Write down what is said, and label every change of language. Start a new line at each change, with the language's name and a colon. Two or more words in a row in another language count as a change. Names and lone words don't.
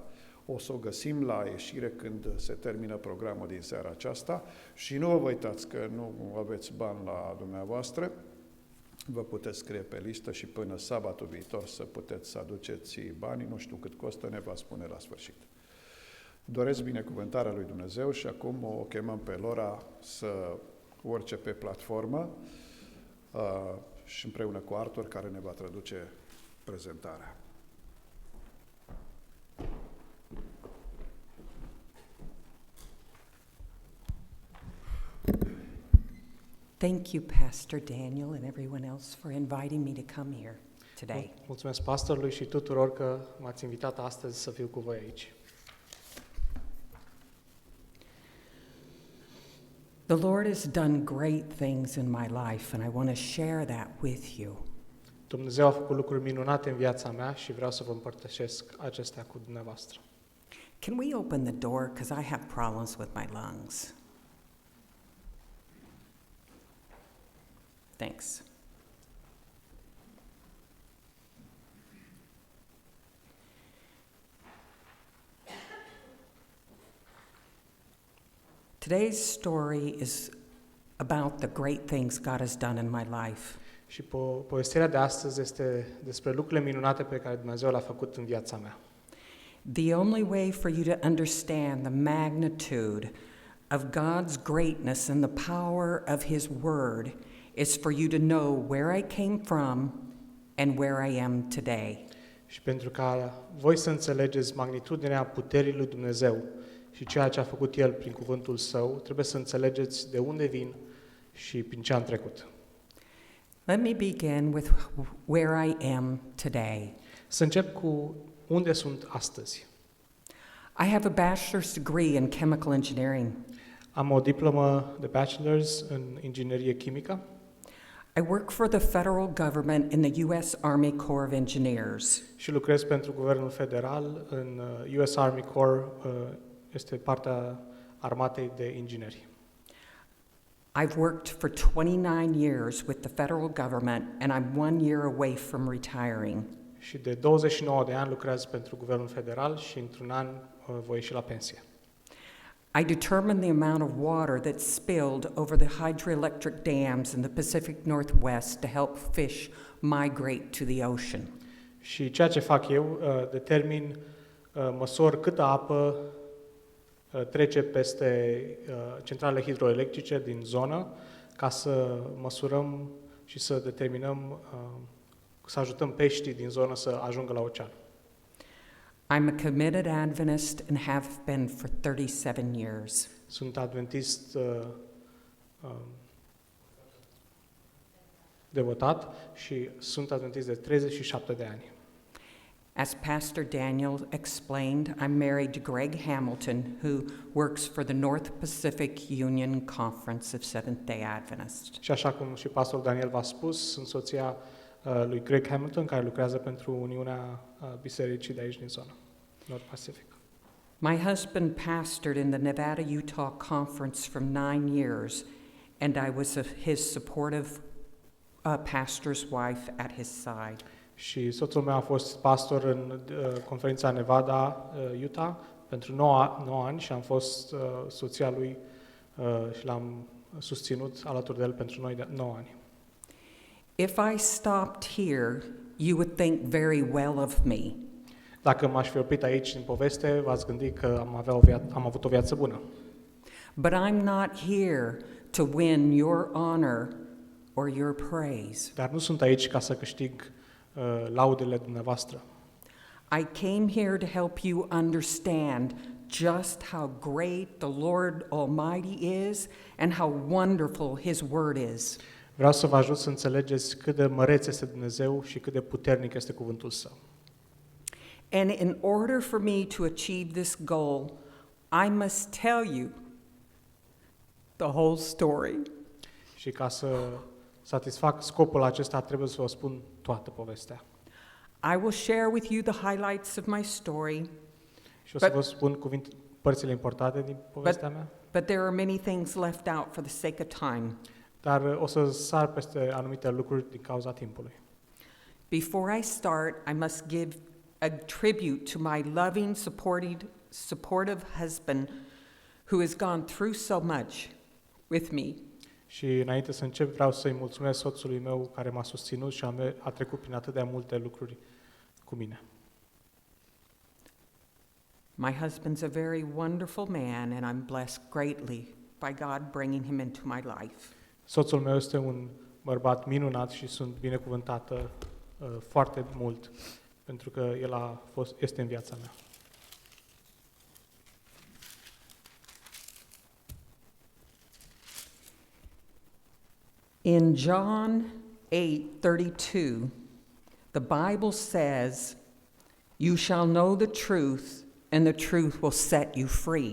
Romanian: O să o găsim la ieșire când se termină programul din seara aceasta și nu vă uitați că nu aveți bani la dumneavoastră, vă puteți scrie pe listă și până sabatul viitor să puteți să aduceți banii, nu știu cât costă, ne va spune la sfârșit. Doresc binecuvântarea lui Dumnezeu și acum o chemăm pe Laura să urce pe platformă și împreună cu Artur care ne va traduce prezentarea.
English: Thank you, Pastor Daniel, and everyone else for inviting me to come here today.
Romanian: Mulțumesc pastorului și tuturor că m-ați invitat astăzi să fiu cu voi aici.
English: The Lord has done great things in my life, and I want to share that with you.
Romanian: Dumnezeu a făcut lucruri minunate în viața mea și vreau să vă împărtășesc acestea cu dumneavoastră.
English: Can we open the door, because I have problems with my lungs? Thanks. Today's story is about the great things God has done in my life.
Romanian: Și povestirea de astăzi este despre lucrurile minunate pe care Dumnezeu le-a făcut în viața mea.
English: The only way for you to understand the magnitude of God's greatness and the power of His Word is for you to know where I came from and where I am today.
Romanian: Și pentru ca voi să înțelegeți magnitudinea puterii lui Dumnezeu și ceea ce a făcut El prin cuvântul Său, trebuie să înțelegeți de unde vin și prin ce am trecut.
English: Let me begin with where I am today.
Romanian: Să încep cu unde sunt astăzi.
English: I have a bachelor's degree in chemical engineering.
Romanian: Am o diplomă de bachelor's în inginerie chimică.
English: I work for the federal government in the U.S. Army Corps of Engineers.
Romanian: Și lucrez pentru Guvernul Federal în US Army Corps, este partea armatei de ingineri.
English: I've worked for 29 years with the federal government and I'm 1 year away from retiring.
Romanian: Și de 29 de ani lucrez pentru Guvernul Federal și într-un an voi ieși la pensie.
English: I determine the amount of water that's spilled over the hydroelectric dams in the Pacific Northwest to help fish migrate to the ocean.
Romanian: Și ceea ce fac eu, determin, măsor câtă apă trece peste centralele hidroelectrice din zonă, ca să măsurăm și să determinăm, să ajutăm peștii din zonă să ajungă la ocean.
English: I'm a committed Adventist and have been for 37 years.
Romanian: Sunt adventist devotat și sunt adventist de 37 de ani.
English: As Pastor Daniel explained, I'm married to Greg Hamilton, who works for the North Pacific Union Conference of Seventh-day Adventists.
Romanian: Și așa cum și pastorul Daniel v-a spus, sunt soția lui Greg Hamilton, care lucrează pentru Uniunea Bisericii de aici din zonă, North Pacific.
English: My husband pastored in the Nevada-Utah Conference for 9 years, and I was his supportive pastor's wife at his side.
Romanian: Și soțul meu a fost pastor în conferința Nevada, Utah, pentru 9 ani și am fost soția lui și l-am susținut alături de el pentru noi de 9 ani.
English: If I stopped here, you would think very well of me.
Romanian: Dacă m-aș fi oprit aici în poveste, v-ați gândit că am avut o viață bună.
English: But I'm not here to win your honor or your praise.
Romanian: Dar nu sunt aici ca să câștig laudele dumneavoastră.
English: I came here to help you understand just how great the Lord Almighty is and how wonderful His Word is.
Romanian: Vreau să vă ajut să înțelegeți cât de măreț este Dumnezeu și cât de puternic este cuvântul Său.
English: And in order for me to achieve this goal, I must tell you the whole story.
Romanian: Și ca să satisfac scopul acesta, trebuie să vă spun toată povestea.
English: I will share with you the highlights of my story.
Romanian: Și o să vă spun părțile importante din povestea mea.
English: But there are many things left out for the sake of time.
Romanian: Dar o să sar peste anumite lucruri din cauza timpului.
English: Before I start, I must give a tribute to my loving, supportive husband who has gone through so much with me.
Romanian: Și înainte să încep, vreau să-i mulțumesc soțului meu care m-a susținut și a trecut prin atât de multe lucruri cu mine.
English: My husband's a very wonderful man and I'm blessed greatly by God bringing him into my life.
Romanian: Soțul meu este un bărbat minunat și sunt binecuvântată foarte mult pentru că el este în viața mea.
English: In John 8:32, the Bible says, "You shall know the truth, and the truth will set you free."